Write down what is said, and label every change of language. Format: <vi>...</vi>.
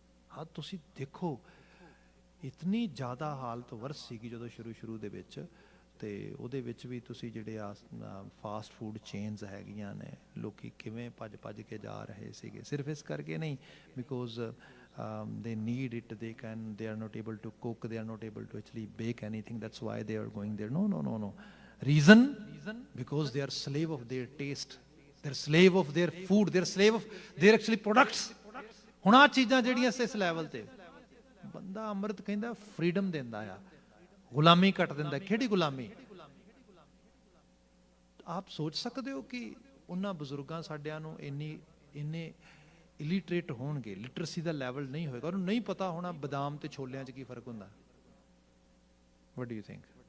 <pa>ਹਾਂ ਤੁਸੀਂ ਦੇਖੋ, ਇਤਨੀ ਜ਼ਿਆਦਾ ਹਾਲਤ ਵਰਸ ਸੀਗੀ ਜਦੋਂ ਸ਼ੁਰੂ ਦੇ ਵਿੱਚ, ਤੇ ਉਹਦੇ ਵਿੱਚ ਵੀ ਤੁਸੀਂ ਜਿਹੜੇ ਆ ਫਾਸਟ ਫੂਡ ਚੇਨਸ ਹੈਗੀਆਂ ਨੇ, ਲੋਕੀ ਕਿਵੇਂ ਭੱਜ ਕੇ ਜਾ ਰਹੇ ਸੀਗੇ, ਸਿਰਫ ਇਸ ਕਰਕੇ ਨਹੀਂ,</pa> <en>Because they need it, they are not able to cook, they are not able to actually bake anything, that's why they are going there. No. Reason, because they are slave of their taste, they're slave of their food, they're slave of their actually products.</en> <pa>ਹੁਣ ਆ ਚੀਜ਼ਾਂ ਜਿਹੜੀਆਂ ਇਸ level ਤੇ ਬੰਦਾ ਅੰਮ੍ਰਿਤ ਕਹਿੰਦਾ freedom ਦਿੰਦਾ ਆ, ਗੁਲਾਮੀ ਕੱਟ ਦਿੰਦਾ। ਕਿਹੜੀ ਗੁਲਾਮੀ? ਆਪ ਸੋਚ ਸਕਦੇ ਹੋ ਕਿ ਉਹਨਾਂ ਬਜ਼ੁਰਗਾਂ ਸਾਡਿਆਂ ਨੂੰ ਇੰਨੇ ਇਲਿਟਰੇਟ ਹੋਣਗੇ, ਲਿਟਰੇਸੀ ਦਾ ਲੈਵਲ ਨਹੀਂ ਹੋਏਗਾ, ਉਹਨੂੰ ਨਹੀਂ ਪਤਾ ਹੋਣਾ ਬਦਾਮ ਤੇ ਛੋਲਿਆਂ 'ਚ ਕੀ ਫਰਕ ਹੁੰਦਾ।</pa> <en>What do you think?</en>